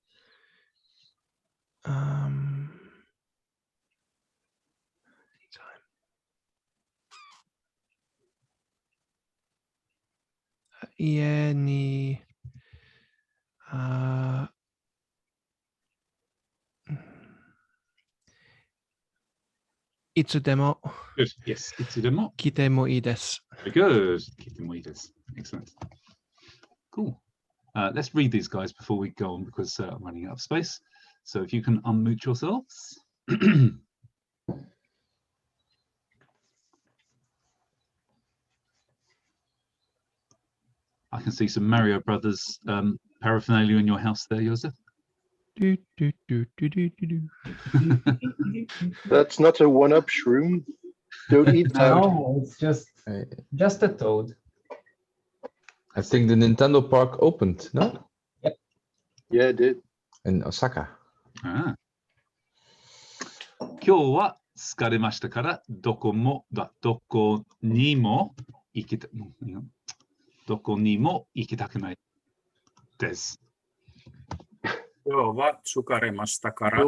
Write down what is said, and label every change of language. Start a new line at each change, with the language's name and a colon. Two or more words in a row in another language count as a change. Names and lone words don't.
Japanese: 家にいつでも.
English: Good. Yes.
Japanese: Itsudemo. 来てもいいです.
English: Very good. Kite. Excellent. Cool. Let's read these guys before we go on because I'm running out of space. So if you can unmute yourselves. I can see some Mario Brothers paraphernalia in your house there, Joseph. Do, do, do, do, do, do, do. That's not a one-up shroom. Don't eat that. No, it's just a toad. I think the Nintendo Park opened, no? Yep. Yeah, it did. In Osaka. Ah.
Japanese: 今日は疲れましたからどこにも行きたくないです。今日は疲れましたから